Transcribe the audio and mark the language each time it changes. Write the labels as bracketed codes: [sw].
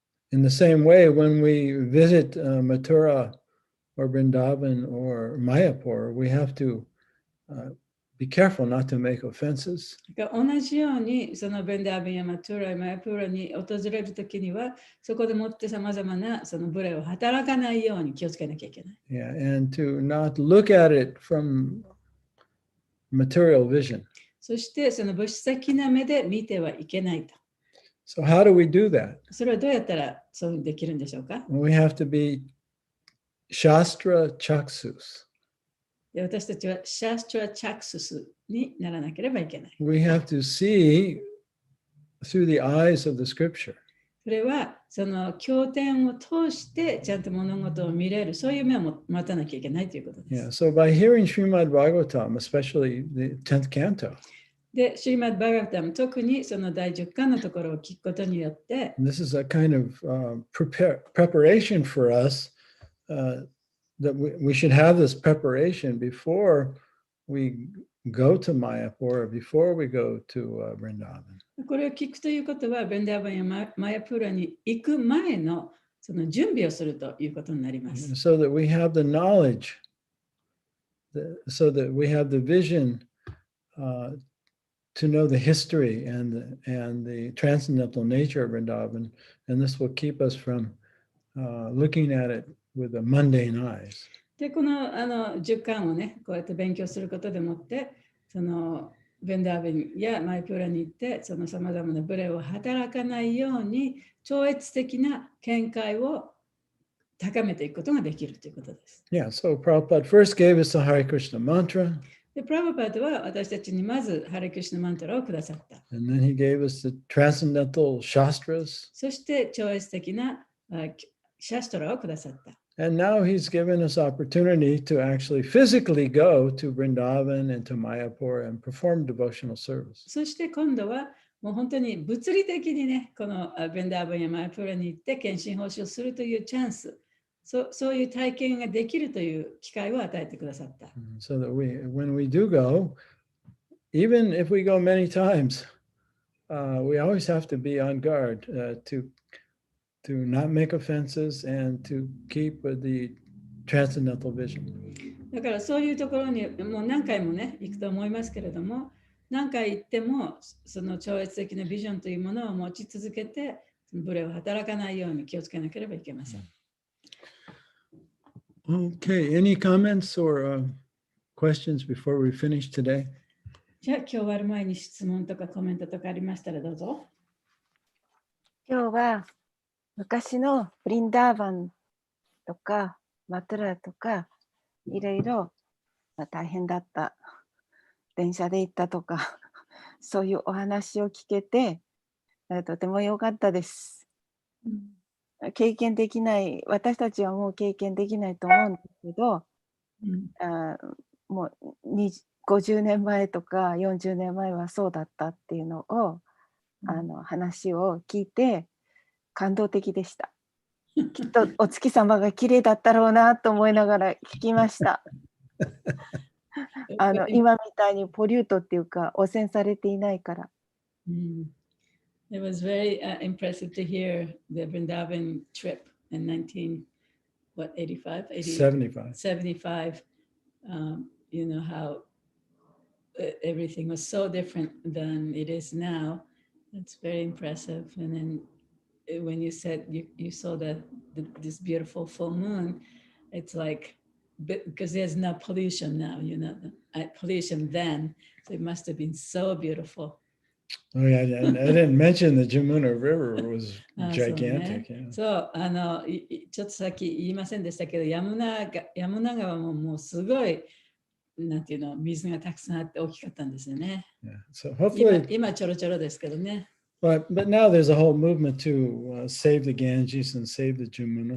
[en] In the same way, when we visit Mathura or Vrindavan or Mayapur, we have to be careful not to make offenses. [ja] 同じように、そのベンダーベンやマトゥーラ、マヤプーラに訪れるときには、そこでもってさまざまなそのブレを働かないように気をつけなきゃいけない。 [en] Yeah, and to not look at it from material vision. [ja] そしてその物質的な目で見てはいけないと。 [en] So how do we do that? [ja] それはどうやったらそうできるんでしょうか？ [en] We have to be Shastra Chaksus. [ja] で、私たちはシャストラチャクススにならなければいけない。 [en] We have to see through the eyes of the scripture. [ja] それはその経典を通してちゃんと物事を見れる、そういう目を持たなきゃいけないということで [en] Yeah, [ja] す。 [en] so by hearing Srimad Bhagavatam, especially the 10th canto, [ja] で、シリマッド・バガバタム、特にその第10巻のところを聞くことによって、 [en] and this is a kind of preparation for us that we should have this preparation before we go to Mayapur or before we go to Vrindavan. [ja] これを聞くということは、ベンダーバンやマヤプーラに行く前のその準備をするということになります。 [en] So that we have the knowledge, so that we have the vision to know the history and the transcendental nature of Vrindavan, and this will keep us from looking at it with the mundane eyes. [ja] で、この10巻をね、こうやって勉強することでもって、そのベンダーベンやマイプーラに行って、そのさまざまなブレを働かないように、超越的な見解を高めていくことができるということです。 [en] Yeah, so Prabhupada first gave us the Hare Krishna mantra, [ja] で、プラブパートは私たちにまずハレクリシュナマントラをくださった。 [en] and then he gave us the transcendental shastras, [ja] そして超越的なシャストラをくださった。 [en] and now he's given us opportunity to actually physically go to Vrindavan and to Mayapur and perform devotional service. [ja] そして今度はもう本当に物理的にね、このベンダーバンやマヤプーラに行って献身奉仕をするというチャンス、そういう体験ができるという機会を与えてくださった。 [en] So that when we do go, even if we go many times, we always have to be on guard to not make offenses and to keep the transcendental vision. [ja] だからそういうところにもう何回もね、行くと思いますけれども、何回行ってもその超越的なビジョンというものを持ち続けて、ブレを働かないように気をつけなければいけません。 [en] Okay, any comments or questions before we finish today? [ja] じゃあ今日終わる前に質問とかコメントとかありましたらどうぞ。今日は昔のブリンダーバンとかマトゥラとかいろいろ大変だった電車で行ったとかそういうお話を聞けてとても良かったです。経験できない私たちはもう経験できないと思うんですけど、もう50年前とか40年前はそうだったっていうのを話を聞いて感動的でした。きっとお月様が綺麗だったろうなと思いながら聞きました。今みたいたいにポリュートっていうか汚染されていないから。 [en] It was very impressive to hear the Vrindavan trip in 85, 75. You know how everything was so different than it is now. It's very impressive. And then when you said you saw this beautiful full moon, it's like, because there's no pollution now, you know, pollution then. So it must have been so beautiful. Oh yeah, and I didn't mention the Jamuna River was [ja] そうね [en] gigantic. Yeah. [ja] そうちょっとさっき言いませんでしたけど、ヤムナ川ももうすごい、なんていうの、水がたくさんあって大きかったんですよね。 [en] Yeah. So hopefully, [ja] 今ちょろちょろですけどね。 [en] but now there's a whole movement to save the Ganges and save the Jamuna.